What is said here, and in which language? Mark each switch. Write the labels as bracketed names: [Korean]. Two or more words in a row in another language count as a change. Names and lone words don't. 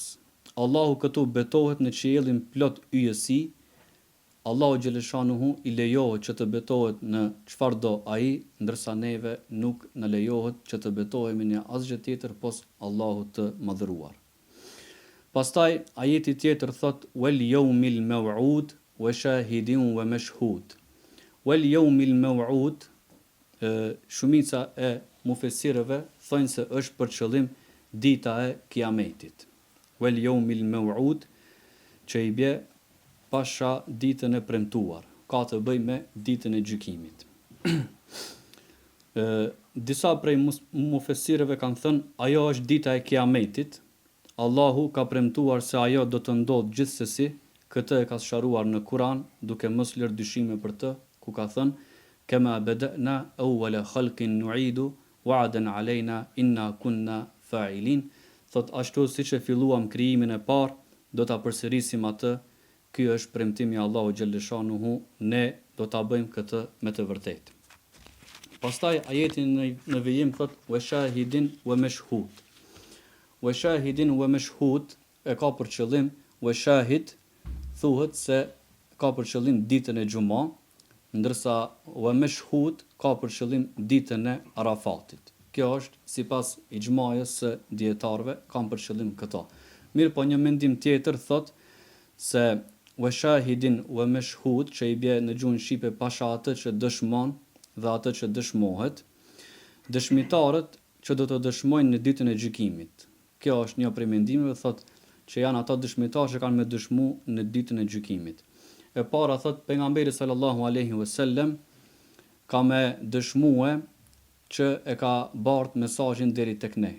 [Albanian] Allahu këtu betohet në qiellin plot yjesi. Allahu xhaleshanuhu i lejohet që të betohet në çfarë do ai, ndërsa neve nuk në lejohet që të betohemi në asgjë tjetër pos Allahut të madhëruar. Pastaj ajeti tjetër thot [Arabic] والیوم الموعود وشاهد ومشهود. واليوم الموعود, [Albanian] shumica e mufesirëve thonë se është për qëllim dita e Kiametit. [Arabic] واليوم الموعود, [Albanian] që i bje pasha ditën e premtuar, ka të bëj me ditën e gjykimit. Disa prej mufesirëve kanë thënë, ajo është dita e Kiametit. Allahu ka premtuar se ajo do të ndodhë gjithsesi, këtë e ka sqaruar në Kur'an, duke mos lërë dyshime për të, ku ka thënë, [Arabic] كما بدأنا أول خلق نعيده وعدا علينا إنا كنا فاعلين. [Albanian] Thot ashtu siç e filluam krijimin e parë, do ta përsërisim atë. Ky është premtimi i Allahu xhaleshanuhu, ne do ta bëjmë këtë me të vërtetë. Pastaj ajeti në vijim thot [Arabic] وشاهد ومشهود. وشاهد ومشهود [Albanian] e ka për qëllim, [Arabic] وشاهد [Albanian] thuhet se ka për qëllim ditën e Xuma, ndërsa [Arabic] ومشهود [Albanian] ka për qëllim ditën e Arafatit. Kjo është sipas ixhmajës së dietarëve, kanë për qëllim këto. Mirë, po një mendim tjetër thot se [Arabic] وشاهد ومشهود, [Albanian] që i bie në gjuhën shqipe pasha atë që dëshmon dhe atë që dëshmohet, dëshmitarët që do të dëshmojnë në ditën e gjykimit. Kjo është një prej mendimeve, thot që janë ata dëshmitarë që kanë me dëshmu në ditën e gjykimit. E para thot pejgamberi [Arabic] صلى الله عليه وسلم [Albanian] ka me dëshmue që e ka bart mesazhin deri tek ne.